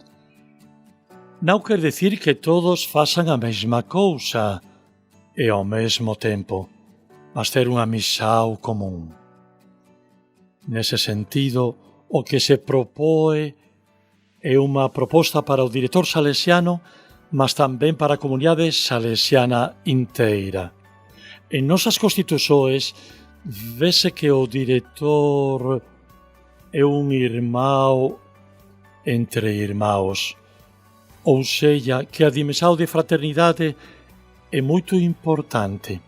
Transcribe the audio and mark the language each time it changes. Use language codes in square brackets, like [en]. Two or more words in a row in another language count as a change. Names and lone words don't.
[pt] Não quer dizer que todos façam a mesma coisa e ao mesmo tempo, mas ter uma missão comum. Nesse sentido, o que se propõe é uma proposta para o diretor salesiano, mas tamén para a comunidade salesiana inteira. [gl] En nosas constitucións vese que o director é un [pt] irmão entre irmãos, ou seja, que a dimensão de fraternidade [gl] é moito importante.